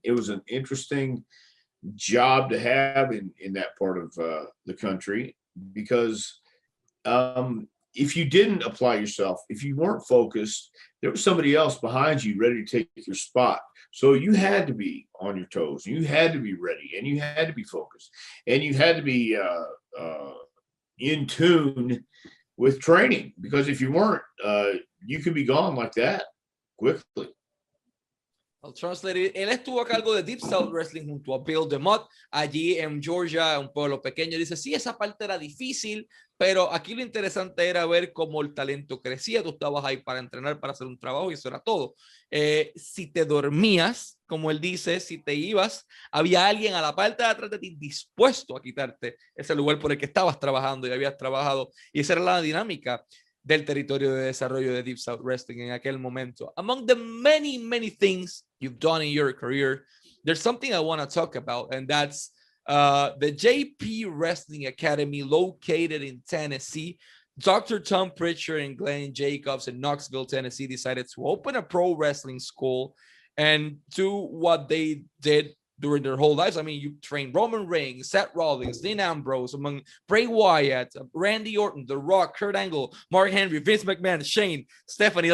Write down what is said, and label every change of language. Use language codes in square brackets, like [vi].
[en] It was an interesting job to have in that part of the country, because if you didn't apply yourself, if you weren't focused, there was somebody else behind you ready to take your spot. So you had to be on your toes, you had to be ready, and you had to be focused, and you had to be in tune with training, because if you weren't, you could be gone like that quickly. I'll translate it. [es] Él estuvo a cargo de Deep South Wrestling junto a Bill DeMott allí en Georgia, un pueblo pequeño. Dice, sí, esa parte era difícil, pero aquí lo interesante era ver cómo el talento crecía. Tú estabas ahí para entrenar, para hacer un trabajo, y eso era todo. Si te dormías, como él dice, si te ibas, había alguien a la parte de atrás de ti dispuesto a quitarte ese lugar por el que estabas trabajando y habías trabajado. Y esa era la dinámica del territorio de desarrollo de Deep South Wrestling en aquel momento. [en] Among the many, many things you've done in your career, there's something I want to talk about, and that's the JP Wrestling Academy located in Tennessee. Dr. Tom Prichard and Glenn Jacobs in Knoxville, Tennessee decided to open a pro wrestling school and do what they did during their whole lives. I mean, you trained Roman Reigns, Seth Rollins, Dean Ambrose, among Bray Wyatt, Randy Orton, The Rock, Kurt Angle, Mark Henry, Vince McMahon, Shane, Stephanie.